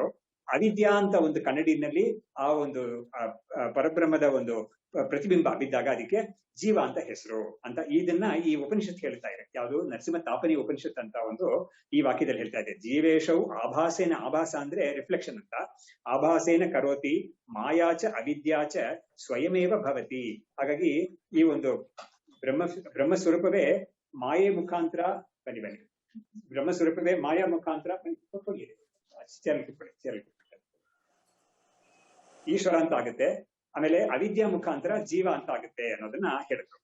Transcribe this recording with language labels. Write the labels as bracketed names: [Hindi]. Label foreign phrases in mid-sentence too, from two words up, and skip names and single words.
[Kannada] ಅವಿದ್ಯಾ ಅಂತ ಒಂದು ಕನ್ನಡಿನಲ್ಲಿ ಆ ಒಂದು ಪರಬ್ರಹ್ಮದ ಒಂದು ಪ್ರತಿಬಿಂಬ ಬಿದ್ದಾಗ ಅದಕ್ಕೆ ಜೀವ ಅಂತ ಹೆಸರು ಅಂತ. ಇದನ್ನ ಈ ಉಪನಿಷತ್ ಹೇಳ್ತಾ ಇದೆ. ಯಾವುದು? ನರಸಿಂಹ ತಾಪನಿ ಉಪನಿಷತ್ ಅಂತ ಒಂದು ಈ ವಾಕ್ಯದಲ್ಲಿ ಹೇಳ್ತಾ ಇದೆ. [Sanskrit] ಜೀವೇಶವು ಆಭಾಸೇನ, [Kannada] ಆಭಾಸ ಅಂದ್ರೆ ರಿಫ್ಲೆಕ್ಷನ್ ಅಂತ, [Sanskrit] ಆಭಾಸೇನ ಕರೋತಿ ಮಾಯಾಚ ಅವಿದ್ಯಾಚ ಸ್ವಯಮೇವ ಭವತಿ. [Kannada] ಹಾಗಾಗಿ ಈ ಒಂದು ಬ್ರಹ್ಮ ಸ್ವರೂಪವೇ ಮಾಯೆ ಮುಖಾಂತರ ಬ್ರಹ್ಮ ಸ್ವರೂಪವೇ ಮಾಯಾ ಮುಖಾಂತರ ಈಶ್ವರ ಅಂತ ಆಗುತ್ತೆ. ಆಮೇಲೆ ಅವಿದ್ಯಾ ಮುಖಾಂತರ ಜೀವ ಅಂತ ಆಗುತ್ತೆ ಅನ್ನೋದನ್ನ ಹೇಳಿದ್ರು.